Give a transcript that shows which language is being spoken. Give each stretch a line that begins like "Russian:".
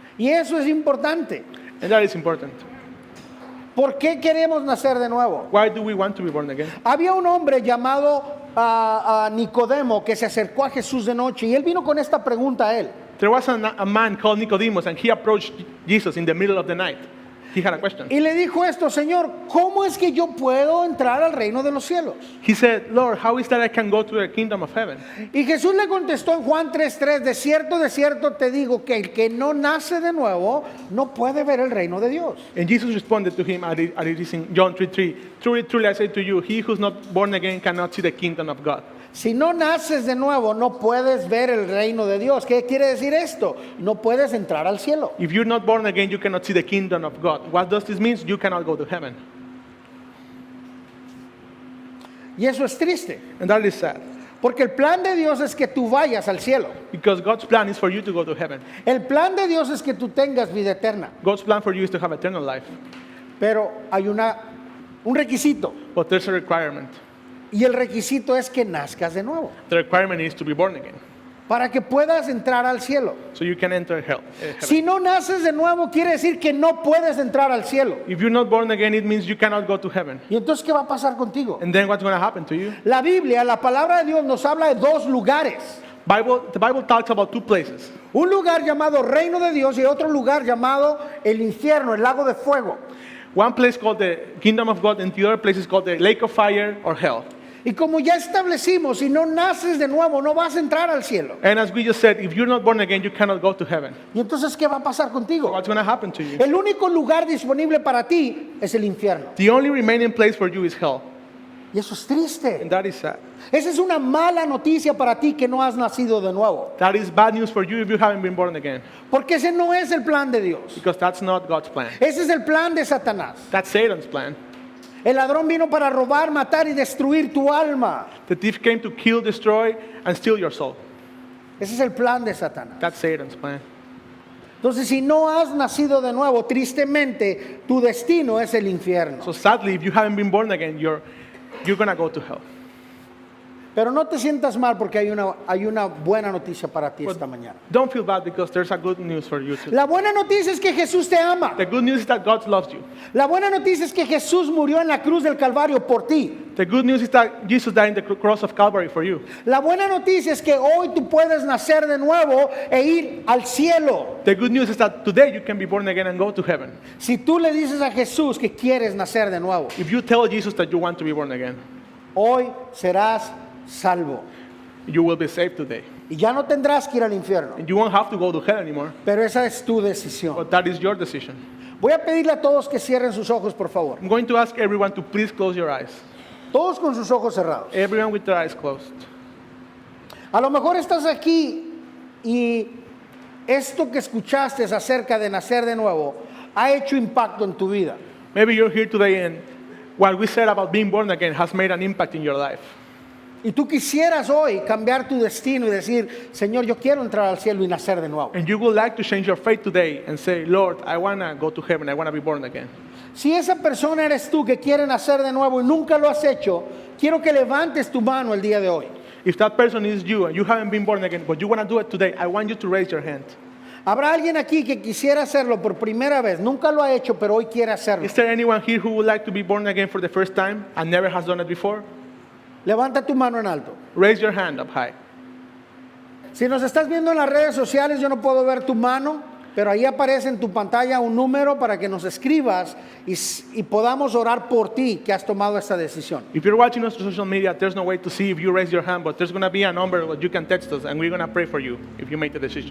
Spanish: Y eso es importante.
English: And that is important.
Spanish: ¿Por qué queremos nacer de nuevo?
English: Why do we want to be born again?
Spanish: Había un hombre llamado Nicodemo que se acercó a Jesús de noche y él vino con esta pregunta a él.
English: There was a man called Nicodemus, and he approached Jesus in the middle of the night. He had a question.
Spanish: Y le dijo esto: Señor, ¿cómo es que yo puedo entrar al reino de los cielos?
English: He said, Lord, how is that I can go to the kingdom of heaven?
Spanish: Y Jesús le contestó en Juan 3:3, de cierto te digo que el que no nace de nuevo no puede ver el reino de Dios.
English: And Jesus responded to him, and it is in John 3:3. Truly, truly, I say to you, he who's not born again cannot see the kingdom of God.
Spanish: Si no naces de nuevo, no puedes ver el reino de Dios. ¿Qué quiere decir esto? No puedes entrar al cielo.
English: If you're not born again, you cannot see the kingdom of God. What does this mean? You cannot go to heaven.
Spanish: Y eso es triste,
English: And that is sad.
Spanish: porque el plan de Dios es que tú vayas al cielo.
English: Because God's plan is for you to go to heaven.
Spanish: El plan de Dios es que tú tengas vida eterna.
English: God's plan for you is to have eternal life.
Spanish: Pero hay un requisito.
English: But there's a requirement.
Spanish: Y el requisito es que nazcas de nuevo.
English: The requirement is to be born again.
Spanish: Para que puedas entrar al cielo.
English: So you can enter heaven.
Spanish: Si no naces de nuevo, quiere decir que no puedes entrar al cielo.
English: If you're not born again, it means you cannot go to heaven.
Spanish: ¿Y entonces qué va a pasar contigo?
English: And then what's going to happen to you?
Spanish: La Biblia, la palabra de Dios nos habla de dos lugares.
English: The Bible talks about two places.
Spanish: Un lugar llamado reino de Dios y otro lugar llamado el infierno, el lago de fuego.
English: One place called the kingdom of God, and the other place is called the lake of fire or hell.
Spanish: Y como ya establecimos, si no naces de nuevo, no vas a entrar al cielo.
English: And as we just said, if you're not born again, you cannot go to heaven.
Spanish: ¿Y entonces qué va a pasar contigo?
English: What's going to happen to you?
Spanish: El único lugar disponible para ti es el infierno.
English: The only remaining place for you is hell.
Spanish: Y eso es triste.
English: And that is sad.
Spanish: Esa es una mala noticia para ti que no has nacido de nuevo.
English: That is bad news for you if you haven't been born again.
Spanish: Porque ese no es el plan de Dios.
English: Because that's not God's plan.
Spanish: Ese es el plan de Satanás.
English: That's Satan's plan.
Spanish: El ladrón vino para robar, matar y destruir tu alma.
English: The thief came to kill, destroy, and steal your soul.
Spanish: Ese es el plan de Satanás.
English: That's Satan's plan.
Spanish: Entonces, si no has nacido de nuevo, tristemente, tu destino es el infierno.
English: So sadly, if you haven't been born again, you're going to go to hell.
Spanish: Pero no te sientas mal porque hay una buena noticia para ti esta mañana.
English: Don't feel bad because there's a good news for you too.
Spanish: La buena noticia es que Jesús te ama.
English: The good news is that God loves you.
Spanish: La buena noticia es que Jesús murió en la cruz del Calvario por ti.
English: The good news is that Jesus died in the cross of Calvary for you.
Spanish: La buena noticia es que hoy tú puedes nacer de nuevo e ir al cielo.
English: The good news is that today you can be born again and go to heaven.
Spanish: Si tú le dices a Jesús que quieres nacer de nuevo,
English: If you tell Jesus that you want to be born again,
Spanish: hoy serás salvo.
English: you will be saved today.
Spanish: Y ya no tendrás que ir al infierno.
English: And you won't have to go to hell anymore.
Spanish: Pero esa es tu decisión.
English: But that is your decision.
Spanish: Voy a pedirle a todos que cierren sus ojos, por favor.
English: I'm going to ask everyone to please close your eyes.
Spanish: Todos con sus ojos cerrados.
English: Everyone with their eyes closed.
Spanish: A lo mejor estás aquí y esto que escuchaste acerca de nacer de nuevo ha hecho impacto en tu vida.
English: Maybe you're here today and what we said about being born again has made an impact in your life.
Spanish: Y tú quisieras hoy cambiar tu destino y decir, Señor, yo quiero entrar al cielo y nacer de nuevo.
English: And you would like to change your faith today and say, Lord, I want to go to heaven. I want to be born again.
Spanish: Si esa persona eres tú que quiere nacer de nuevo y nunca lo has hecho, quiero que levantes tu mano el día de hoy.
English: If that person is you and you haven't been born again, but you want to do it today, I want you to raise your hand.
Spanish: ¿Habrá alguien aquí que quisiera hacerlo por primera vez? Nunca lo ha hecho, pero hoy quiere hacerlo.
English: Is there anyone here who would like to be born again for the first time and never has done it before?
Spanish: Levanta tu mano en alto.
English: Raise your hand up high.
Spanish: Si nos estás viendo en las redes sociales, yo no puedo ver tu mano, pero ahí aparece en tu pantalla un número para que nos escribas y podamos orar por ti que has tomado esta decisión.
English: If you're watching us on social media, there's no way to see if you raise your hand, but there's going to be a number that you can text us and we're going to pray for you if you make the decision.